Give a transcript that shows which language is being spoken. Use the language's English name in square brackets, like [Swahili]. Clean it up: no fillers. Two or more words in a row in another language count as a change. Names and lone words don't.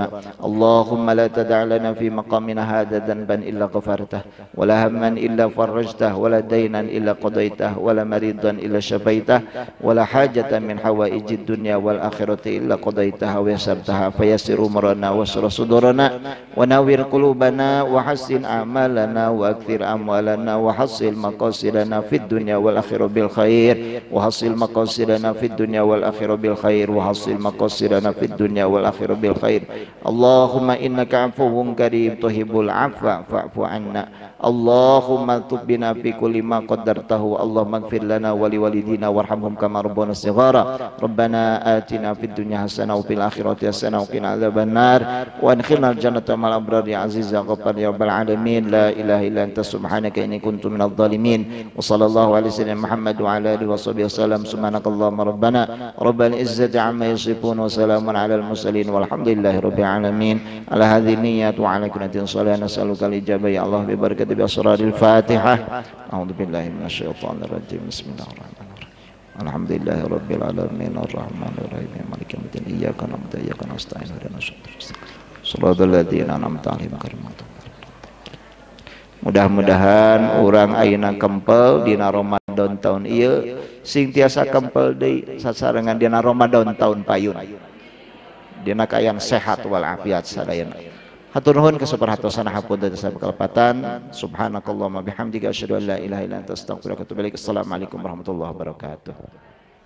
[Arabic] اللهم لا تدع لنا في مقامنا هذا ذنبا إلا غفرته ولا هما إلا فرجته ولا دينا دينا إلا قضيته ولا مريضا إلا شفيته ولا حاجة من حوائج الدنيا والآخرة إلا قضيتها ويسرتها فيسر أمرنا واشرح صدورنا ونور قلوبنا وحسن أعمالنا وأكثر أموالنا وحصل مقاصدنا في الدنيا والآخرة بالخير وحصل مقاصدنا في الدنيا والآخرة بالخير وحصل مقاصدنا في الدنيا والآخرة بالخير. اللهم إنك عفو كريم تحب العفو فاعف عنا. اللهم تب بنا في كل ما قدرته. اللهم اغفر لنا ولوالدينا وارحمهم كما ربونا صغارا. ربنا آتنا في الدنيا حسنة وفي الآخرة حسنة وقنا عذاب النار وأدخلنا الجنة مع الأبرار يا عزيز يا غفار يا رب العالمين. لا إله إلا أنت سبحانك إني كنت من الظالمين. وصلى الله عليه وسلم محمد وعلى آله وصحبه وسلم. سبحانك اللهم ربنا رب العزة عما يصفون وسلام على المرسلين والحمد لله رب العالمين. على هذه النية وعلى كونة صلاة نسألك الإجابة يا الله ببركة بأسرار الفاتحة. أعوذ بالله من الشيطان الرجيم. بسم الله الرحمن الرحيم. الحمد لله رب العالمين الرحمن الرحيم مالك يوم الدين إياك نعبد وإياك نستعين اهدنا الصراط الذين أنعمت عليهم غير المغضوب. [Sundanese] Mudah-mudahan urang ayeuna kempel dina Ramadan tahun ieu sing tiasa kempel deui sasarengan dina Ramadan tahun payun. Dina kaayaan sehat wal afiat sadayana. Hatur nuhun kasaperhatosan hapunten sakelepatan. [Arabic] سبحانك اللهم وبحمدك أشهد أن لا إله إلا أنت أستغفرك وأتوب إليك. السلام عليكم ورحمة الله وبركاته.